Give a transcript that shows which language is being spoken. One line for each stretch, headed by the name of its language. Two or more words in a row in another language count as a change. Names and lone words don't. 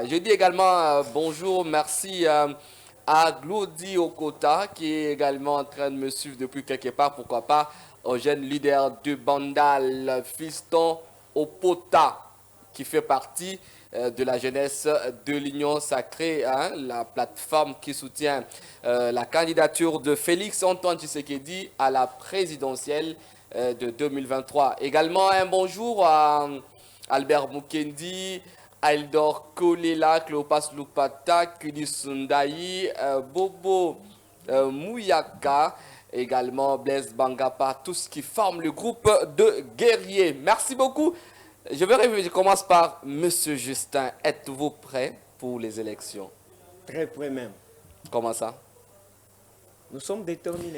French: Je dis également bonjour, merci à Glody Okota qui est également en train de me suivre depuis quelque part, pourquoi pas, au jeune leader de Bandal, Fiston Opota, qui fait partie de la jeunesse de l'Union Sacrée, hein, la plateforme qui soutient la candidature de Félix Antoine Tshisekedi à la présidentielle de 2023. Également un bonjour à Albert Mukendi, Aldor Kolela, Cléopas Lupata, Kudi Sundayi, Bobo Mouyaka, également Blaise Bangapa, tous qui forment le groupe de guerriers. Merci beaucoup. Je commence par Monsieur Justin. Êtes-vous prêt pour les élections? Très près même. Comment ça? Nous sommes déterminés.